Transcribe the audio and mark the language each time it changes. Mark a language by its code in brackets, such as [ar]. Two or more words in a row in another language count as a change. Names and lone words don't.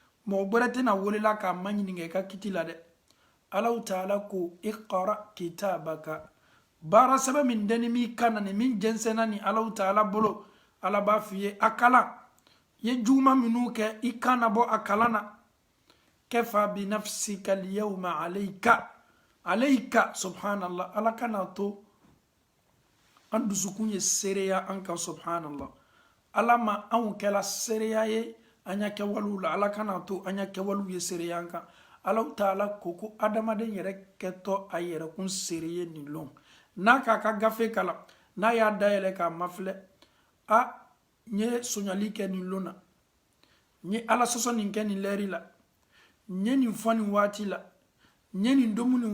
[bm] mɔgɔ gbɛrɛ tɛna welela k'a ma ɲininka i ka kiti la dɛ Allahu taala ko [ar] اقرأ كتابك [bm] baara sɛbɛ min dɛni m'i kan na ni min jɛnsɛnna ni Allahu taala bolo ala b'a f'i ye a kalan ye juguman minnu kɛ i kan na bɔ a kalan na [ar] كفى بنفسك اليوم عليك [bm] subhanallah ala kana to an dusukun ye seereya an kan subhanallah ala ma anw kɛla seereya ye an ya kɛwalew la ala kana to an ya kɛwalew ye seereya an kan Allahu taala ko adamaden yɛrɛ kɛtɔ a yɛrɛ kun seere ye nin lon n'a k'a ka gafe kalan n'a y'a dayɛlɛ k'a mafilɛ n ye soɲali kɛ nin lon na n ye ala sɔsɔ nin kɛ nin lɛri la n ye nin fɔ nin waati la n ye nin domu nin